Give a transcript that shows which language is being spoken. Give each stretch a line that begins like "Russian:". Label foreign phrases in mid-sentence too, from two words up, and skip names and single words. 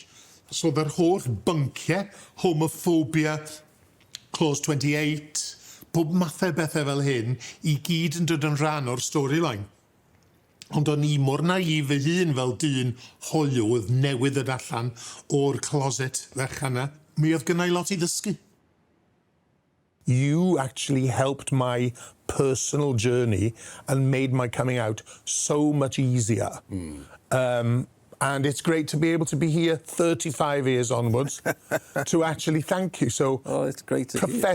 Welsh: So dda'r holl bynciau, homophobia, clause 28, pob mathau bethau fel hyn I gyd yn dod yn rhan o'r storyline. Ond o'n I mor naif fy hun fel dyn hoyw oedd newydd ddod allan o'r closet fechanna. Mi oedd gynnau lot I ddysgu.
English: You actually helped my personal journey and made my coming out so much easier. And it's great to be able to be here 35 years onwards to actually thank you. So, oh, it's great to